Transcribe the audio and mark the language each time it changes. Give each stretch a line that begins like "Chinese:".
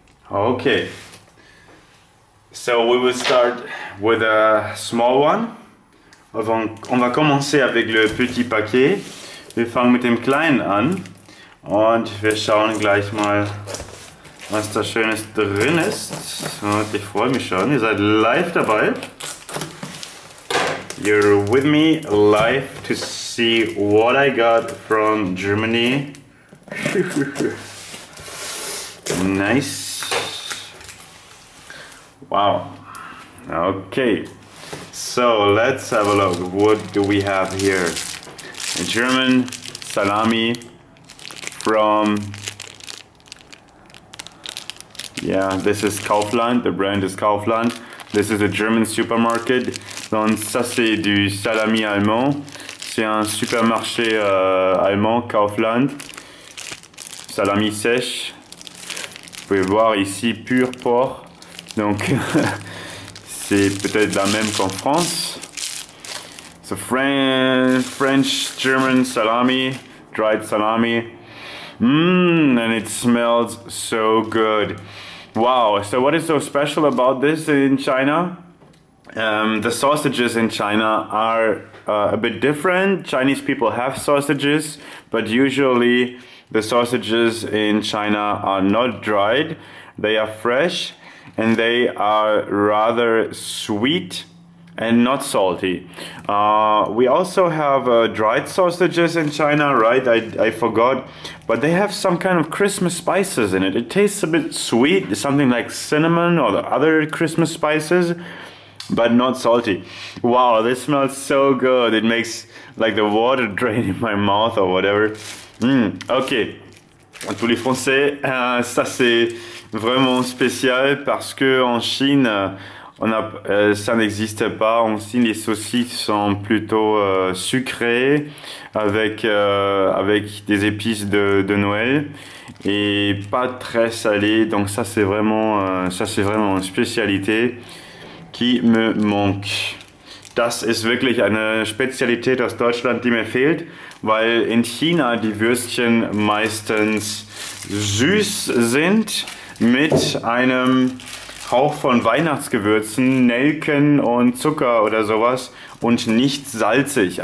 English: Okay, so we will start with a small one.
French: On va commencer avec le petit paquet.
German: Wir fangen mit dem kleinen an und wir schauen gleich mal, was da Schönes drin ist. Und ich freue mich schon, ihr seid live dabei.
English: You're with me live to see what I got from Germany. Nice. Wow. Okay. So let's have a look. What do we have here? A German salami from, yeah, this is Kaufland. The brand is Kaufland. This is a German supermarket.
French: Donc ça c'est du salami allemand. C'est un supermarché allemand, Kaufland. Salami sèche. Vous pouvez voir ici pur porc. Donc c'est peut-être la même qu'en France.
English: So French, German salami, dried salami. And it smells so good. Wow, so what is so special about this in China? The sausages in China are a bit different. Chinese people have sausages, but usually the sausages in China are not dried. They are fresh and they are rather sweet and not salty. We also have dried sausages in China, right? I forgot, but they have some kind of Christmas spices in it. It tastes a bit sweet, something like cinnamon or the other Christmas spices, but not salty. Wow, this smells so good. It makes like the water drain in my mouth or whatever.
French: Ok, tous les Français, ça c'est vraiment spécial parce que en Chine, ça n'existe pas. En Chine, les saucisses sont plutôt sucrées avec des épices de Noël et pas très salées. Donc ça c'est vraiment une Spezialität qui me manque.
German: Das ist wirklich eine Spezialität aus Deutschland, die mir fehlt, weil in China die Würstchen meistens süß sind mit einem Hauch von Weihnachtsgewürzen, Nelken und Zucker oder sowas und nicht salzig.